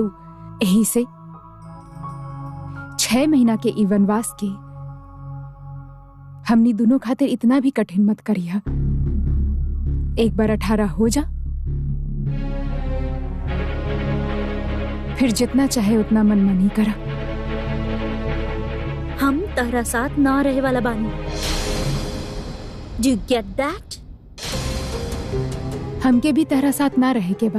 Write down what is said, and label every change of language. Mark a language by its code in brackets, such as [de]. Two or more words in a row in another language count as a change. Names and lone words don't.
[bho] यही से 6 महीना के ई वनवास के हमनी दोनों खातिर इतना भी कठिन मत करिया। एक बार 18 हो जा, फिर जितना चाहे उतना मनमानी करा। हम तहरा साथ ना रहे वाला बानी। [en] Do you get that? [bho] हमके भी तहरा साथ ना रहे के बा।